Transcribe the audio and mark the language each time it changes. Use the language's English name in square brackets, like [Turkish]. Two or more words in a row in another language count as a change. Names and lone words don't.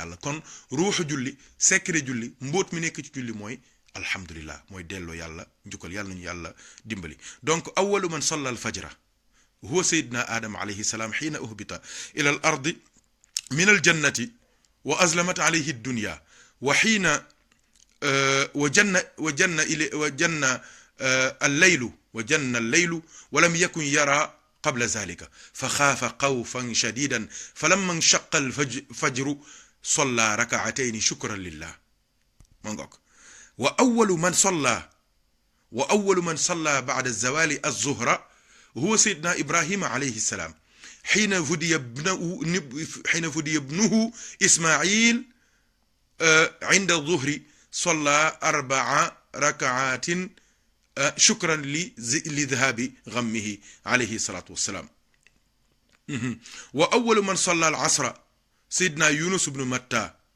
[Wolof] yàlla kon ruuxu julli secret julli mbóot mi nekk ci julli mooy alhamdulillah mooy delloo yàlla njukkal yàlla nañu yàlla dimbali donc [Arabic] أول من صلى الفجر هو سيدنا آدم عليه السلام حين أهبط إلى الأرض من الجنة وأظلمت عليه الدنيا وحين وجن الليل ولم يكن يرى قبل ذلك فخاف خوفا شديدا فلما انشق الفجر صلى ركعتين شكرا لله وأول من صلى بعد الزوال الظهر هو سيدنا إبراهيم عليه السلام حين فدي ابنه إسماعيل عند الظهر صلى 4 ركعات شكرا لذهاب غمه عليه الصلاة والسلام وأول من صلى العصر سيدنا يونس بن متى